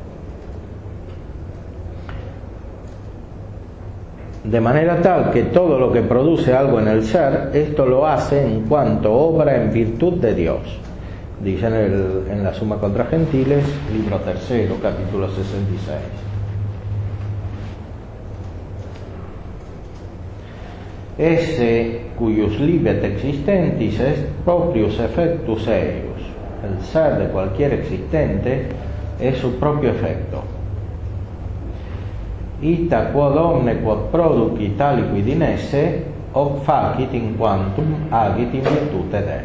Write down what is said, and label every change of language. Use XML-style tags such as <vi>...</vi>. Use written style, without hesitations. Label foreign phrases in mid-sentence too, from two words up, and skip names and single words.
<es>De manera tal que todo lo que produce algo en el ser, esto lo hace en cuanto obra en virtud de Dios. Dice en la Summa contra Gentiles, libro 3, capítulo 66.</es> <la>Esse cuius libet existentis est proprius effectus eius.</la> <es>El ser de cualquier existente es su propio efecto.</es> <la>Ita quod omne quod producit aliquid in esse, hoc facit in quantum agit in virtute de.</la>